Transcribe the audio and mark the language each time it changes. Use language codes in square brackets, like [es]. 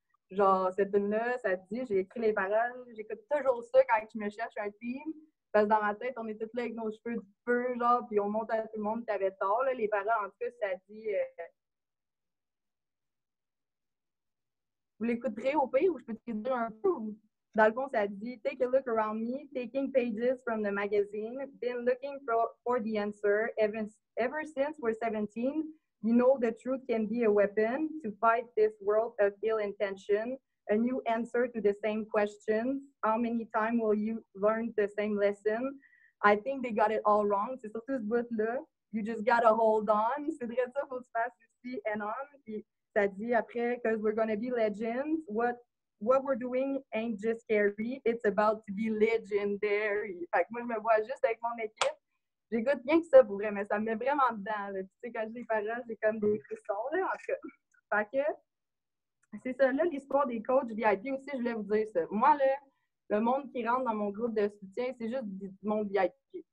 [fr] Genre, cette tune-là, ça te dit, j'ai écrit les paroles, j'écoute toujours ça quand je me cherche un team. Parce que dans ma tête, on est tous là avec nos cheveux de feu, genre, puis on monte à tout le monde, tu avais tort. Là, les paroles, en tout cas, ça dit. Vous l'écouterez au pire ou je peux te dire un peu? Dans le fond, ça dit [en] Take a look around me, taking pages from the magazine, been looking for the answer ever since we're 17. You know the truth can be a weapon to fight this world of ill intention. A new answer to the same questions. How many times will you learn the same lesson? I think they got it all wrong. [fr] C'est surtout ce bout-là. [en] You just gotta hold on. [fr] C'est vrai ça, faut se faire aussi and on. Puis ça dit après, [en] because we're gonna be legends. What we're doing ain't just scary, it's about to be legendary. [fr] Fait que moi, je me vois juste avec mon équipe. J'écoute bien que ça pour vrai, mais ça me met vraiment dedans. Là. Tu sais, quand je dis les paroles, j'ai comme des frissons, là, en tout cas. Fait que, c'est ça, là, l'histoire des coachs VIP aussi, je voulais vous dire ça. Moi, là, le monde qui rentre dans mon groupe de soutien, c'est juste du monde VIP.